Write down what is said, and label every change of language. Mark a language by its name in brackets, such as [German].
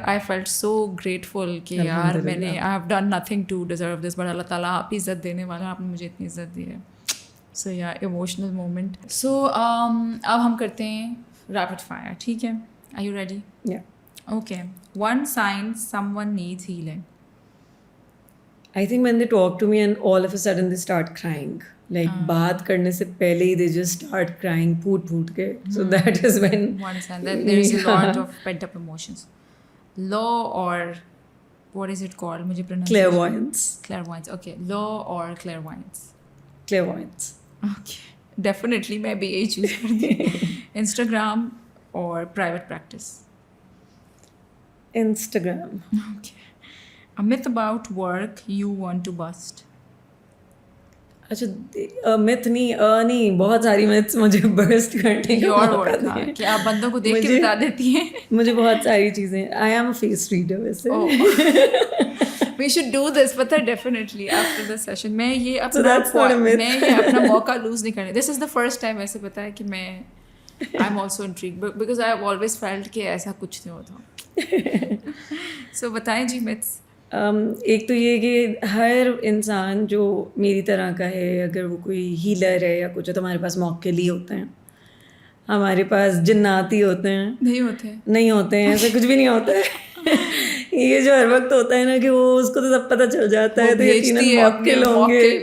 [English] I felt so grateful [Urdu] کہ یار میں نے [English] I have done nothing to deserve this, but [Urdu] اللہ تعالیٰ آپ ہی عزت دینے والا, آپ نے مجھے اتنی عزت دی ہے. [English] So yeah emotional moment. [Urdu] سو اب ہم کرتے ہیں ریپڈ فائر, ٹھیک ہے؟ [English] Are you ready? Okay. One sign someone needs healing. I think when they talk to me and all of a sudden they start crying. Like [Urdu] baat karne se pehle hi [English] they just start crying [Urdu] poot ke. [English] So that is when one sign that there is a lot of pent up emotions. Law or what is it called? [Urdu] Mujhe pronunciation. [English] Clairvoyance. Okay. Law or clairvoyance? Clairvoyance. Okay. [Urdu] Definitely میں بھی یہی choose کرتی ہوں. [English] Instagram or private practice? Instagram. Okay. A myth about work you want to bust. [Urdu] اچھا myth نہیں بہت ساری myths مجھے burst کرنے کا موقع دیں. کہ آپ بندوں کو دیکھ کے بتا دیتی ہیں. مجھے بہت ساری چیزیں. [English] I am a face reader ویسے. We should do this, but definitely after the session. [Urdu] میں یہ اپنا موقع لوز نہیں کرنے. [English] This is the first time [Urdu] ایسے پتا ہے کہ میں [English] I'm also intrigued because I have always felt [Urdu] کہ ایسا کچھ نہیں ہوتا. So بتائیں جی myths. ایک تو یہ کہ ہر انسان جو میری طرح کا ہے, اگر وہ کوئی ہیلر ہے یا کچھ ہے, تو ہمارے پاس موکل ہی ہوتے ہیں, ہمارے پاس جناتی ہوتے ہیں. نہیں ہوتے ہیں, ایسا کچھ بھی نہیں ہوتا ہے. یہ جو ہر وقت ہوتا ہے نا کہ وہ اس کو تو سب پتہ چل جاتا ہے, تو یقیناً موکل ہوں گے.